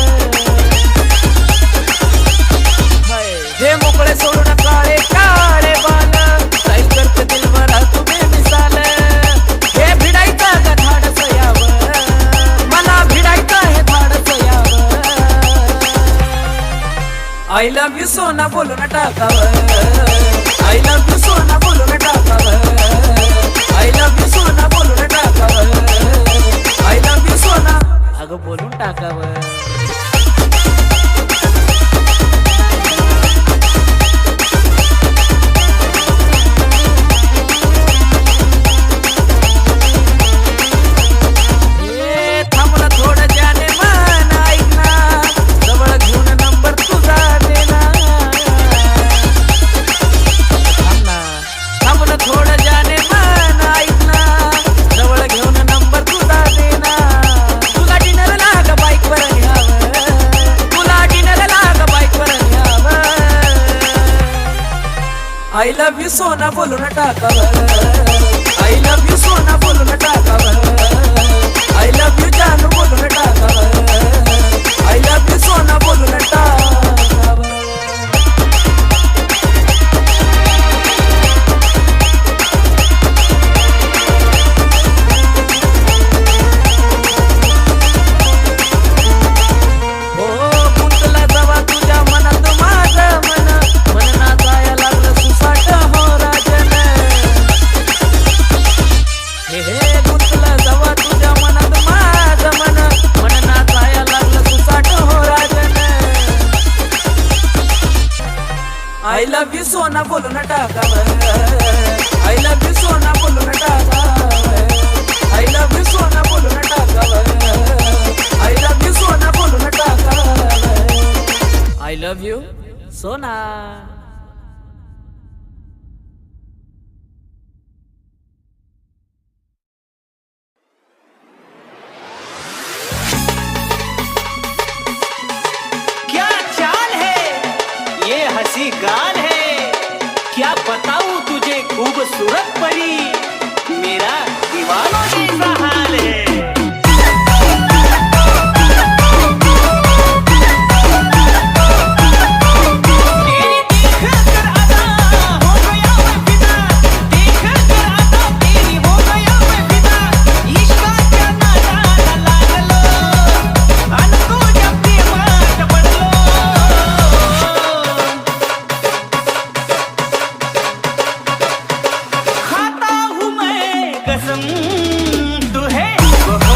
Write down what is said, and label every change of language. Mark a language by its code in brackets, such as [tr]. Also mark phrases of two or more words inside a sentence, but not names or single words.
[mr] हे मोकळे सोडून काळे काळे बाल, काय करते दिलभरा तुम्ही विसाल। हे भिडायचं का धाडस यावं, मला भिडायचं हे धाडस यावं। [en] I love you [mr] सोना बोलू न टाकावर, [en] I love you [mr] सोना बोलू न टाकावर, [en] I love you [mr] सोना बोलू न टाकावर, [en] I love you [mr] सोना अगं बोलून टाकावर। ए थांबला थोडं [hi] जाने मन [mr] ऐक ना, जवळ घेऊन नंबर तुझा देना। थांब ना, थांबला थोडं [hi] जाने मन [mr] ऐक ना, जवळ घेऊन नंबर तुझा देना। तुला डिनर लाग बाईक वर न्यावं, तुला डिनर लाग बाईक वर न्यावं। [en] I love you [mr] सोना बोलू न टाकावर, [en] I love you [mr] सोना बोलू न टाकावर, [en] I love you [mr] जानू बोलू न टाकावर, [en] I love you [mr] सोना बोलू न टाकावर। हो गुंतला जवा तुझ्या मनात माझं मन, मन नाचाया लागलं सुसाट हो राजन। हे गुंतला जवा तुझ्या मनात माझं मन, मन नाचाया लागलं सुसाट हो राजन। [en] I love you [mr] सोना बोलू न टाकावर, [en] I love you [mr] सोना बोलू न टाकावर, [en] I love you [mr] सोना बोलू न टाकावर, [en] I love you [mr] सोना बोलू न टाकावर, [en] I love you सोना। [hi] क्या चाल है, ये हंसी गाल है, क्या बताऊं तुझे खूबसूरत परी, मेरा दीवानों जैसा हाल है। तेरी देखकर अदा हो गया मैं फिदा, देखकर अदा तेरी हो गया मैं फिदा। [mr] इश्क का नादा लागलो, अन तुझ्या प्रेमात पडलो। [hi] खाता हूँ मैं कसम, तू है